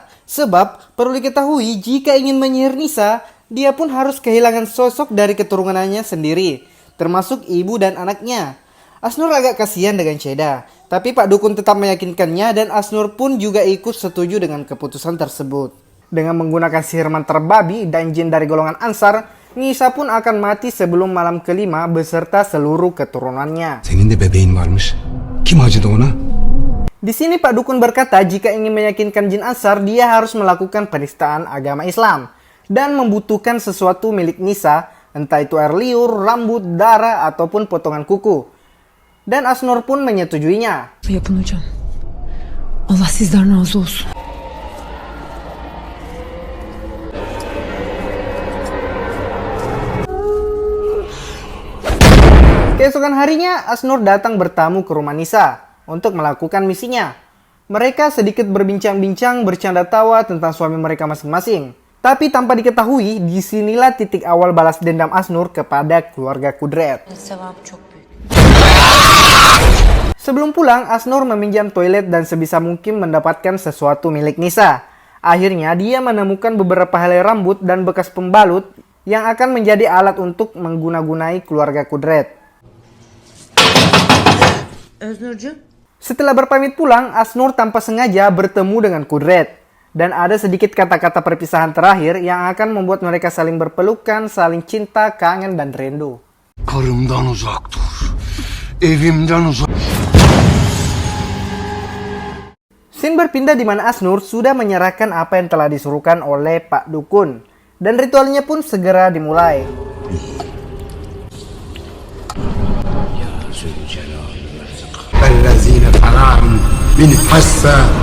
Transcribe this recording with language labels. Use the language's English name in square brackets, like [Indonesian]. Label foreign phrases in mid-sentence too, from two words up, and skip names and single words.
[Indonesian] Sebab perlu diketahui jika ingin menyihir Nisa, dia pun harus kehilangan sosok dari keturunannya sendiri, termasuk ibu dan anaknya. Asnur agak kasihan dengan Ceda, tapi Pak Dukun tetap meyakinkannya dan Asnur pun juga ikut setuju dengan keputusan tersebut. Dengan menggunakan sihir mantra babi dan jin dari golongan Ansar, Nisa pun akan mati sebelum malam kelima beserta seluruh keturunannya. [Turkish] Senin de bebeğin varmış. Kim acıdı ona? [Indonesian] Di sini Pak Dukun berkata jika ingin meyakinkan jin Ansar, dia harus melakukan penistaan agama Islam dan membutuhkan sesuatu milik Nisa, entah itu air liur, rambut, darah, ataupun potongan kuku. Dan Asnur pun menyetujuinya. [Turkish] Yapın hocam. Allah sizden razı olsun. [Indonesian] Keesokan harinya, Asnur datang bertamu ke rumah Nisa untuk melakukan misinya. Mereka sedikit berbincang-bincang, bercanda tawa tentang suami mereka masing-masing. Tapi tanpa diketahui, disinilah titik awal balas dendam Asnur kepada keluarga Kudret. [Turkish] Sevap çok büyük. [Indonesian] Sebelum pulang, Asnur meminjam toilet dan sebisa mungkin mendapatkan sesuatu milik Nisa. Akhirnya, dia menemukan beberapa helai rambut dan bekas pembalut yang akan menjadi alat untuk mengguna-gunai keluarga Kudret. [Turkish] Öznurcuğum. [Indonesian] Setelah berpamit pulang, Asnur tanpa sengaja bertemu dengan Kudret. Dan ada sedikit kata-kata perpisahan terakhir yang akan membuat mereka saling berpelukan, saling cinta, kangen, dan rindu. [Turkish] Karımdan uzak dur. Evimden uzak. [Indonesian] Scene berpindah di mana Asnur sudah menyerahkan apa yang telah disuruhkan oleh Pak Dukun. Dan ritualnya pun segera dimulai. Ellezine faram min hassa.